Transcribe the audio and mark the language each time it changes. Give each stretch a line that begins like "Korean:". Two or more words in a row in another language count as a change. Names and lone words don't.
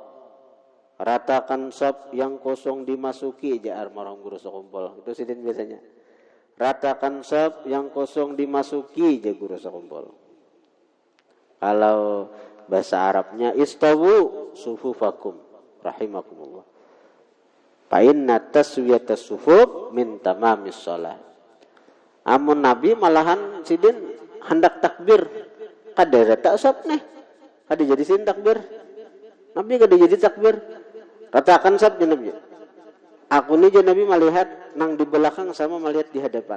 Banjar: Ratakan shaf yang kosong dimasuki, jar marhum guru sakumpul. Itu sidin biasanya. Ratakan shaf yang kosong dimasuki, jar guru sakumpul. Kalau bahasa Arabnya
Arabic: استووا صفوفكم رحمكم الله. فإن تسوية الصفوف من تمام الصلاة.
Banjar: Amun Nabi malahan sidin hendak takbir. Kada tak sop nih. Kada jadi sin takbir. Nabi kada jadi takbir. Ratakan sop Nabi. Aku ni Nabi melihat nang di belakang sama melihat di hadapan.